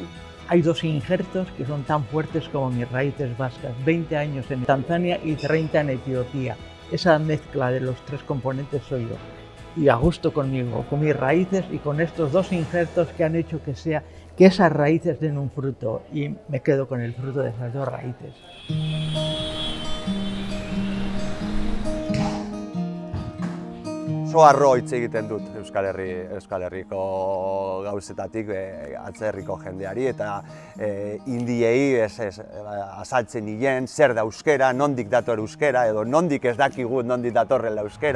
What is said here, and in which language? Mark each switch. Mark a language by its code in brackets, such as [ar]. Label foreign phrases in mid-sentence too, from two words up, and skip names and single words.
[es] Hay dos injertos que son tan fuertes como mis raíces vascas, 20 años en Tanzania y 30 en Etiopía. Esa mezcla de los tres componentes soy yo, y a gusto conmigo, con mis raíces y con estos dos injertos que han hecho que esas raíces den un fruto, y me quedo con el fruto de esas dos raíces. [eu] Oso harro hitz egiten dut Euskal Herriko gauzetatik atzerriko jendeari eta indiei azaltzen nien zer da euskera, nondik dator euskera edo nondik ez dakigut nondik datorrela euskera.